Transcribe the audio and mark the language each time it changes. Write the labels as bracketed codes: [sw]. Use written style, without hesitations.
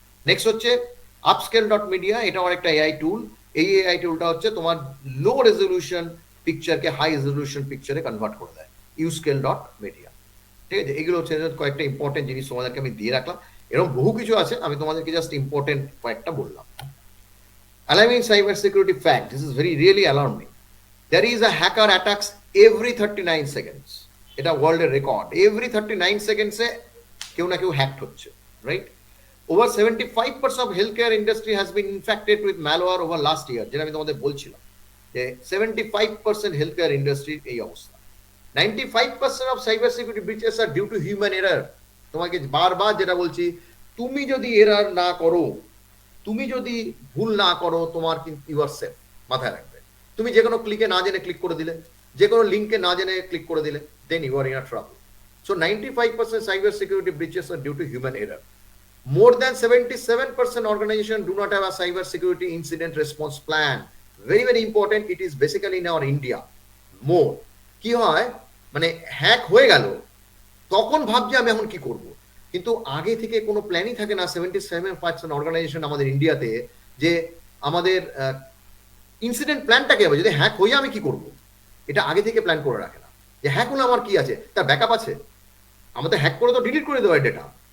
[bn] Next হচ্ছে upscale.media, এটা একটা AI টুল। এই AI টুলটা হচ্ছে তোমার লো রেজলিউশন পিকচারকে হাই রেজলিউশন পিকচারে কনভার্ট করে দেয়, upscale.media। ঠিক আছে, এগুলো হচ্ছে কয়েকটা ইম্পর্টেন্ট জিনিস তোমাদেরকে আমি দিয়ে রাখলাম। এরকম বহু কিছু আছে, আমি তোমাদেরকে জাস্ট ইম্পর্টেন্ট কয়েকটা বললাম। [en] Alarming cybersecurity fact. This is really alarming. There is a hacker attacks every 39 seconds. [bn] এটা ওয়ার্ল্ডের রেকর্ড, এভরি 39 সেকেন্ডসে কেউ না কেউ হ্যাকড হচ্ছে, right? [en] Over 75% of healthcare industry has been infected with malware over last year, [bn] যেটা আমি তোমাদের বলছিলাম যে 75% healthcare industry এই অবস্থা। [en] 95% of cyber security breaches are due to human error। [bn] তোমাকে বারবার যেটা বলছি, তুমি যদি এরর না করো, তুমি যদি ভুল না করো, তোমার কিন্তু [en] you are safe, [bn] মাথায় রাখবে। তুমি যে কোনো ক্লিকে না জেনে ক্লিক করে দিলে, যে কোনো লিঙ্কে না জেনে ক্লিক করে দিলে, [en] Then you are in a trouble. So 95% cyber security breaches are due to human error. More than 77% organizations do not have a cyber security incident response plan. Very very important. It is basically in our India more. [bn] কি হয়, মানে hack হয়ে গেল, তখন ভাবছি আমি এখন কি করব, কিন্তু আগে থেকে কোনো প্ল্যানই থাকে না। 77% অর্গানাইজেশন আমাদের ইন্ডিয়াতে, যে আমাদের ইনসিডেন্ট প্ল্যানটা কি হবে, যদি হ্যাক হয়ে আমি কি করব, এটা আগে থেকে প্ল্যান করে রাখে না। যে হ্যাক হলে আমার কি আছে, তার ব্যাকআপ আছে। আমাদের হ্যাক করে তো ডিলিট করে দেওয়া ডেটা,